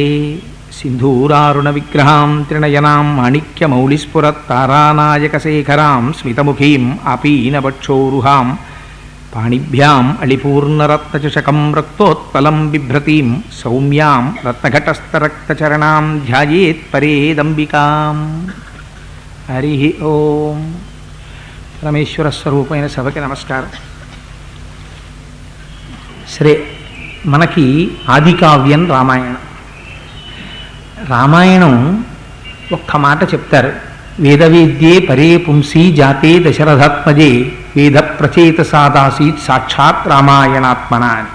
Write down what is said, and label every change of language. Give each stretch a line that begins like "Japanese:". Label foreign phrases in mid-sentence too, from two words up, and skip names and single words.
Sanskrit: सिन्धूरारुणविग्रहां त्रिनयनां माणिक्यमौलिस्फुरत्तारानायकशेखरां स्मितमुखीम् आपीनवक्षोरुहां पाणिभ्याम् अलिपूर्णरत्नचषकं रक्तोत्पलं बिभ्रतीं सौम्यां रत्नघटस्थरक्तचरणां ध्यायेत्परेदम्बिकाम्। हरिः ओम्।
Telugu: परमेश्वरस्वरूपैన సభకి నమస్కారం. సరే, మనకి ఆది కావ్యం రామాయణం. రామాయణం ఒక్క మాట చెప్తారు,
Sanskrit: వేదవేద్యే పరే పుంసీ జాతే దశరథాత్మజే వేద ప్రచేత సాదాసీత్ సాక్షాత్ రామాయణాత్మన
Telugu: అని.